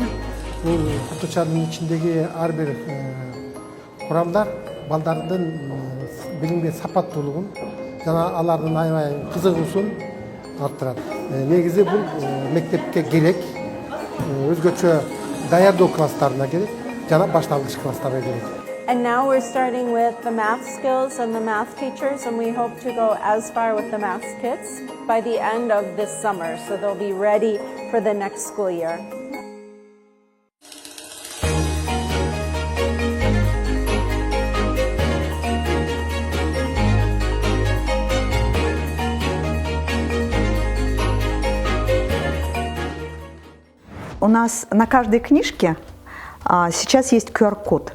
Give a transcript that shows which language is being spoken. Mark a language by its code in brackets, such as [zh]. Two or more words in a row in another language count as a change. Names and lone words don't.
[ky] Бул окутуучанын ичиндеги ар бир курамдар балдардын билимге сапаттуулугун жана алардын аябай кызыгуусун арттырат. Негизи бул мектепке керек. Өзгөчө даярдоо класстарына керек, жана башталгыч класстарга керек. [en] And now we're starting with the math skills and the math teachers, and we hope to go as far with the math kits by the end of this summer, so they'll be ready for the next school year. [ru] У нас на каждой книжке сейчас есть QR-код.